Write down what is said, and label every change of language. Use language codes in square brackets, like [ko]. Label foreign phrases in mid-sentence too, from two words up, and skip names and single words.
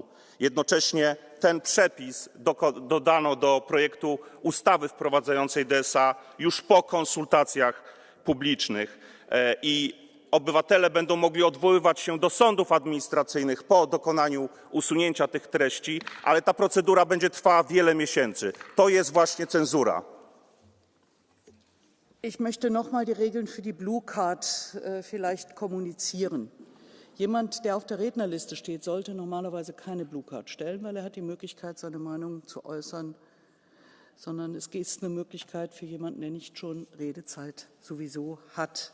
[pl] Jednocześnie ten przepis dodano do projektu ustawy wprowadzającej DSA już po konsultacjach publicznych i obywatele będą mogli odwoływać się do sądów administracyjnych po dokonaniu usunięcia tych treści, ale ta procedura będzie trwała wiele miesięcy. To jest właśnie cenzura. [de] Ich möchte noch mal die Regeln für die [en] Blue Card [de] vielleicht kommunizieren. Jemand, der auf der Rednerliste steht, sollte normalerweise keine [en] Blue Card [de] stellen, weil er hat die Möglichkeit, seine Meinung zu äußern, sondern es ist eine Möglichkeit für jemanden, der nicht schon Redezeit sowieso hat.